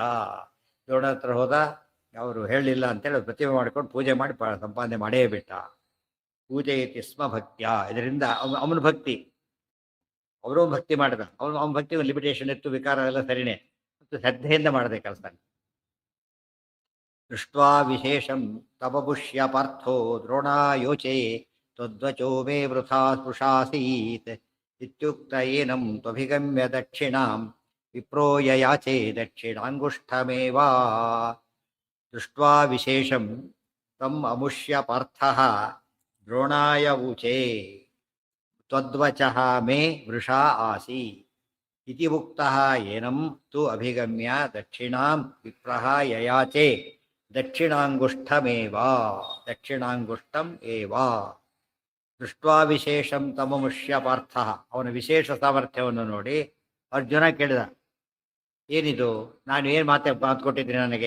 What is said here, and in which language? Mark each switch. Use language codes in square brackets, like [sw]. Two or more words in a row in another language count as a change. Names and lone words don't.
[kn] ದ್ರೋಣ ಹತ್ರ ಹೋದ. ಅವರು ಹೇಳಲಿಲ್ಲ ಅಂತೇಳಿ ಪ್ರತಿಮೆ ಮಾಡಿಕೊಂಡು ಪೂಜೆ ಮಾಡಿ ಸಂಪಾದನೆ ಮಾಡೇ ಬಿಟ್ಟ. [sa] ಪೂಜಯತಿ ಸ್ಮ ಭಕ್ತ್ಯ. [kn] ಇದರಿಂದ ಅವನ ಭಕ್ತಿ, ಅವರೂ ಭಕ್ತಿ ಮಾಡಿದ. ಅವನ ಭಕ್ತಿ ಒಂದು ಲಿಮಿಟೇಷನ್ ಇತ್ತು, ವಿಕಾರ ಎಲ್ಲ ಸರಿನೇ, ಮತ್ತು ಶ್ರದ್ಧೆಯಿಂದ ಮಾಡದೆ ಕೆಲಸ. [sa] ದೃಷ್ಟ್ವಾ ವಿಶೇಷಂ ತಪಪುಷ್ಯ ಪಾರ್ಥೋ ದ್ರೋಣಾಯೋಚೆ ತ್ವದ್ವಚೋ ಮೇ ವೃಥಾ ಸ್ಪೃಶಾಸೀತ್ ಇತ್ಯುಕ್ತ ಏನಂ ತ್ವಭಿಗಮ್ಯ ದಕ್ಷಿಣಾಂ ವಿಪ್ರೋ ಯಯಾಚೆ ದಕ್ಷಿಣಾಂಗುಷ್ಠಮೇವಾ. ದೃಷ್ಟ್ವಾ ವಿಶೇಷಂ ತಮ್ ಅಮುಷ್ಯ ಪಾರ್ಥಃ ದ್ರೋಣಾಯ ಊಚೆ ತ್ವದ್ವಚಃ ಮೇ ವೃಷಾ ಆಸಿ ಇತಿ ಉಕ್ತಃ ಏನಂ ತು ಅಭಿಗಮ್ಯ ದಕ್ಷಿಣಾಂ ವಿಪ್ರಃ ಯಯಾಚೆ ದಕ್ಷಿಣಾಂಗುಷ್ಠಮೇವಾ. ದಕ್ಷಿಣಾಂಗುಷ್ಠಂ ಏವಾ. ದೃಷ್ಟ್ವಾ ವಿಶೇಷಂ ತಮಮುಷ್ಯ ಪಾರ್ಥಃ. [kn] ಅವನ ವಿಶೇಷ ಸಾಮರ್ಥ್ಯವನ್ನು ನೋಡಿ ಅರ್ಜುನ ಕೇಳಿದ, ಏನಿದು? ನಾನು ಏನು ಮಾತು ಕೊಟ್ಟಿದ್ದೀನಿ ನನಗೆ?